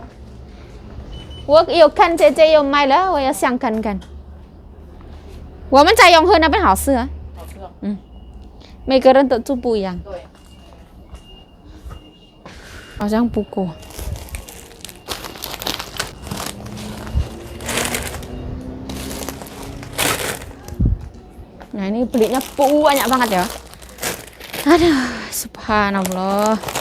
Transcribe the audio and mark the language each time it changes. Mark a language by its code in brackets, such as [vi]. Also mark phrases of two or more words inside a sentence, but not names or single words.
[zh] 我有看姐姐有卖了，我要想看看。我们在永和那边好吃啊。好吃哦。每个人的做不一样。对。好像不够。 [id] Nah ini belinya banyak banget ya. Aduh, subhanallah.